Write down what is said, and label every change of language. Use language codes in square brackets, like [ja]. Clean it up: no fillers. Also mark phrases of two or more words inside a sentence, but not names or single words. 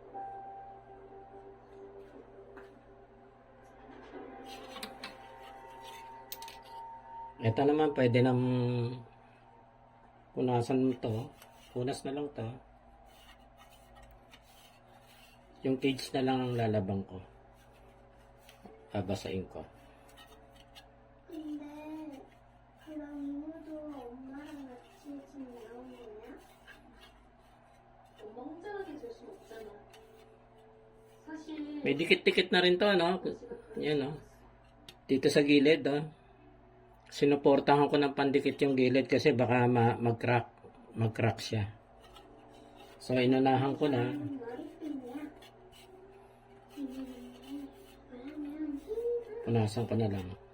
[tl] Ito naman, pwede nang punasan mo to. Punas na lang to. Yung cage na lang ang lalabang ko. Babasain ko. [ko] 근데 그럼 이모도 엄마랑 같이 지금 나온 거냐? [tl] May dikit-dikit na rin to, no? Yan, no? Dito sa gilid, no? Sinuportahan ko ng pandikit yung gilid kasi baka mag-crack. Mag-crack siya. So, inunahan ko na. Punasan ko na lang.